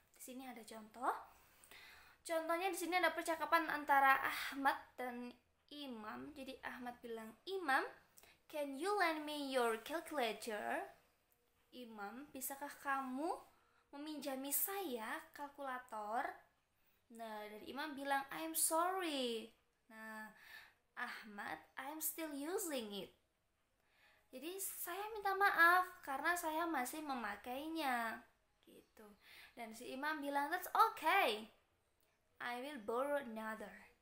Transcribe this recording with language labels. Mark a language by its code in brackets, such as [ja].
[id] Di sini ada contoh. Contohnya di sini ada percakapan antara Ahmad dan Imam. Jadi Ahmad bilang, [en] "Imam, can you lend me your calculator?" [id] Imam, bisakah kamu meminjami saya kalkulator? Nah, dari Imam bilang, [en] I'm sorry. Nah, Ahmad, I'm still using it. [id] Jadi saya minta maaf karena saya masih memakainya gitu. Dan si Imam bilang, [en] that's okay, I will borrow another.